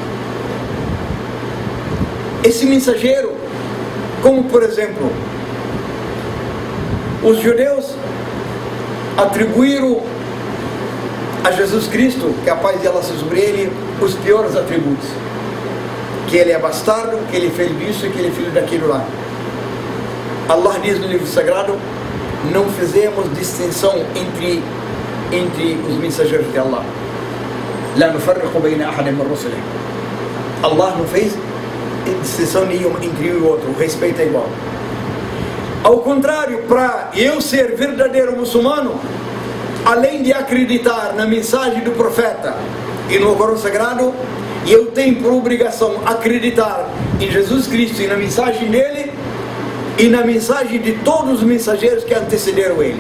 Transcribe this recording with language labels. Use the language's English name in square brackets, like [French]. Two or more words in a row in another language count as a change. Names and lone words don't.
[Portuguese] Esse mensageiro, como por exemplo, os judeus atribuíram a Jesus Cristo, que a paz de Allah seja sobre ele, os piores atributos: que ele é bastardo, que ele fez isso e que ele é filho daquilo lá. Allah diz no livro sagrado: não fizemos distinção entre os mensageiros de Allah. [Arabic] لا نفرق بين أحد من رسله. [Portuguese] Allah não fez distinção nenhuma entre um e outro, o respeito é igual. Ao contrário, para eu ser verdadeiro muçulmano, além de acreditar na mensagem do profeta e no Corão Sagrado, eu tenho por obrigação acreditar em Jesus Cristo e na mensagem dele e na mensagem de todos os mensageiros que antecederam ele.